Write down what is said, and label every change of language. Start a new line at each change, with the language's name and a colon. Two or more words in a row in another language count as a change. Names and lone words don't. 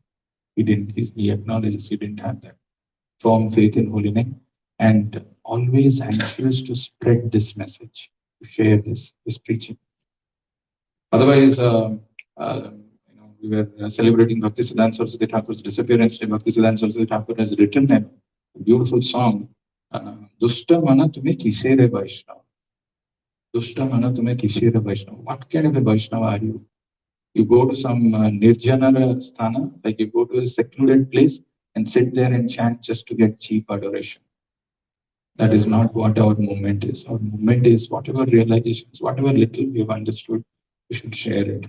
English: He acknowledges he didn't have that. Firm faith in holy name and always anxious to spread this message, to share this preaching. Otherwise, we were celebrating Bhakti Siddhanta Saraswati Thakur's disappearance day. Bhakti Siddhanta Saraswati Thakur has written a beautiful song.
Bangla: দুষ্ট মন তুমি কিসের বৈষ্ণব। দুষ্ট মন তুমি কিসের বৈষ্ণব.
English: What kind of a Vaishnava are you? You go to some
Bangla: নির্জন স্থান,
English: like you go to a secluded place and sit there and chant just to get cheap adoration. That is not what our movement is. Our movement is whatever realizations, whatever little we have understood, we should share it.